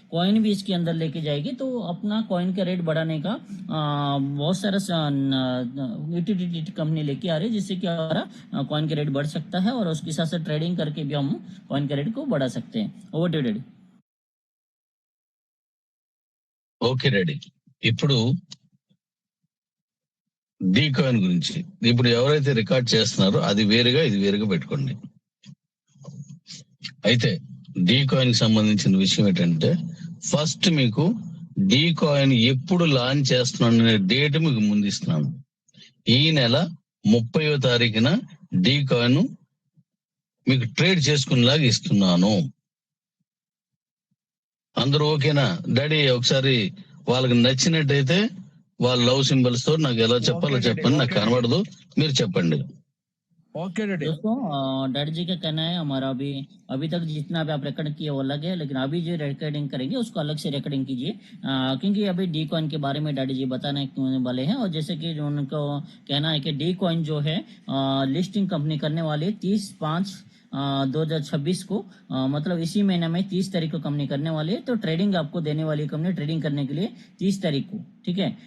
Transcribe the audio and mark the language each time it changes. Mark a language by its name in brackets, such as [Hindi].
[Hindi] Coin भी इसके अंदर लेके जाएगी तो अपना कॉइन का रेट बढ़ाने का बहुत सारा यूटिलिटी कंपनी लेके आ रही है जिससे कि हमारा कॉइन का रेट बढ़ सकता है और उसके साथ साथ ट्रेडिंग करके भी हम कॉइन का रेट को बढ़ा सकते हैं। [English] Over to daddy. Okay ready. [Telugu] ఇప్పుడు డీ కాయిన్ గురించి ఇప్పుడు ఎవరైతే రికార్డ్ చేస్తున్నారో అది వేరుగా ఇది వేరుగా పెట్టుకోండి. అయితే డీ కాయిన్ సంబంధించిన విషయం ఏంటంటే ఫస్ట్ మీకు డీ కాయిన్ ఎప్పుడు లాంచ్ చేస్తున్నాను అనే డేట్ మీకు ముందు ఇస్తున్నాను. ఈ నెల 30వ తారీఖున డీ కాయిన్ మీకు ట్రేడ్ చేసుకునేలాగా ఇస్తున్నాను. అందరూ ఓకేనా? డాడీ ఒకసారి వాళ్ళకి నచ్చినట్టయితే వాళ్ళ లవ్ సింబల్స్ తో నాకు ఎలా చెప్పాలో చెప్పండి, నాకు కనబడదు, మీరు చెప్పండి. [English] Okay daddy. [Hindi] दोस्तों डैडी जी का कहना है हमारा अभी तक जितना भी आप रिकॉर्ड किए वो अलग है, लेकिन अभी जो रिकॉर्डिंग करेंगे उसको अलग से रिकॉर्डिंग कीजिए, क्योंकि अभी डी कॉइन के बारे में डैडी जी बताने वाले हैं। और जैसे कि उनको कहना है कि डी कॉइन जो है लिस्टिंग कंपनी करने वाली 30/5/2026 को, मतलब इसी महीने में 30 तारीख को कंपनी करने वाली है। तो ट्रेडिंग आपको देने वाली कंपनी ट्रेडिंग करने के लिए 30 तारीख को, ठीक है।